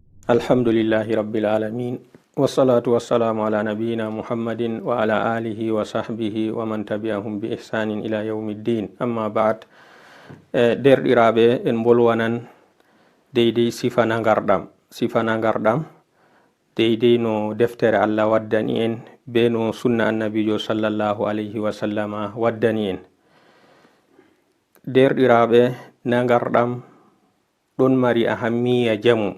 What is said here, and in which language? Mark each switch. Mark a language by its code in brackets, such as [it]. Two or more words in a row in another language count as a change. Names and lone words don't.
[ar] الحمد لله رب العالمين، والصلاة والسلام على نبينا محمد وعلى آله وصحبه ومن تبعهم بإحسان إلى يوم الدين. أما بعد. [ff] Derɗiraɓe, en bolwanan deydey sifana ngarɗam deydey no deftere Allah waddani en be no sunna annabijo [ar] صلى الله عليه وسلم [ff] waddani en. Derɗiraɓe, nangarɗam ɗon mari ahammiya jamu.